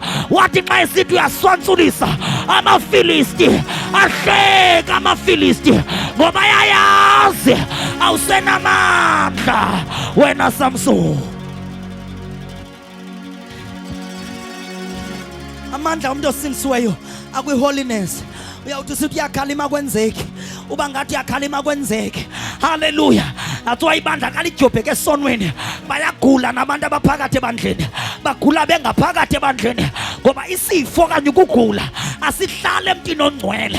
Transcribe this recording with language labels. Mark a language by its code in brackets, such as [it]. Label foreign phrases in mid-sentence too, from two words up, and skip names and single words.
[xh] Wathi xa esithi uyaswansulisa amaFilisti ahleka amaFilisti ngoba yayazi awusenamandla wena Samson. Amandla umuntu osindisiweyo akwi-holiness. Uyawuthi sithi uyakhalima kwenzeke uba ngathi uyakhalima kwenzeke. Haleluya. [en] That's why [xh] ibandla kalijobheke esonweni bayagula nabantu abaphakathi ebandleni bagula bengaphakathi ebandleni ngoba isifo kanye ukugula asihlale emntwini ongcwele.